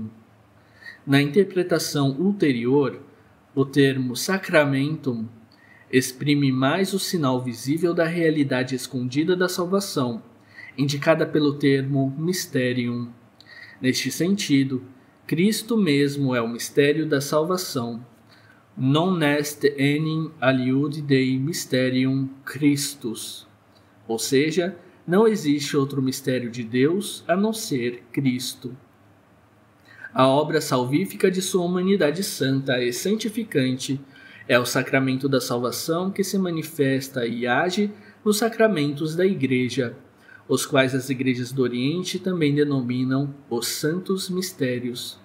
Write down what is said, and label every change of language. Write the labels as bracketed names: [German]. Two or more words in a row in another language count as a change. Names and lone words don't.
[Portuguese] Na interpretação ulterior, o termo sacramentum exprime mais o sinal visível da realidade escondida da salvação, indicada pelo termo mysterium. Neste sentido, Cristo mesmo é o mistério da salvação. [Latin] Non est enim aliud Dei mysterium Christus. [Portuguese] Ou seja, não existe outro mistério de Deus a não ser Cristo. A obra salvífica de sua humanidade santa e santificante é o sacramento da salvação que se manifesta e age nos sacramentos da Igreja, os quais as igrejas do Oriente também denominam os santos mistérios.